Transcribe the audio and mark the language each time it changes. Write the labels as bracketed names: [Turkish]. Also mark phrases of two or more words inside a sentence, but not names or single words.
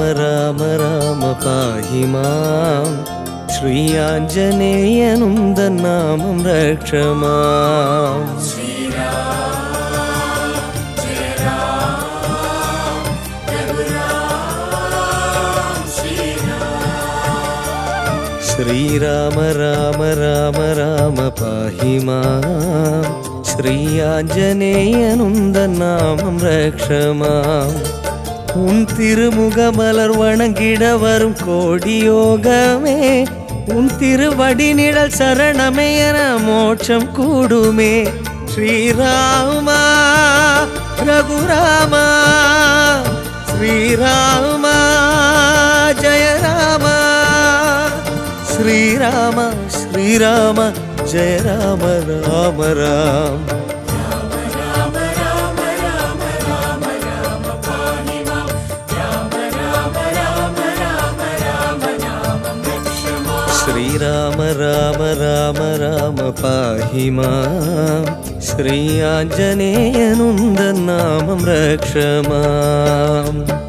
[Sanskrit] राम राम पाहि मां श्री आञ्जनेयनुन्दन्नामं रक्ष माम्. श्रीराम राम राम राम पाहि मां श्री आञ्जनेयनुन्दन्नामं रक्ष माम्. [Tamil] உன் திருமுகமலர் வணங்கிட வரும் கோடி யோகமே. உன் திருவடி நிழல் சரணமே என மோட்சம் கூடுமே. ஸ்ரீராமா ரகுராமா ஸ்ரீராமா ஜெய ராமா. ஸ்ரீராம ஸ்ரீராம ஜெய ராம ராம ராம். [Sanskrit] श्रीराम राम राम राम पाहि मां श्री आञ्जनेयनुन्दन्नामं रक्ष माम्.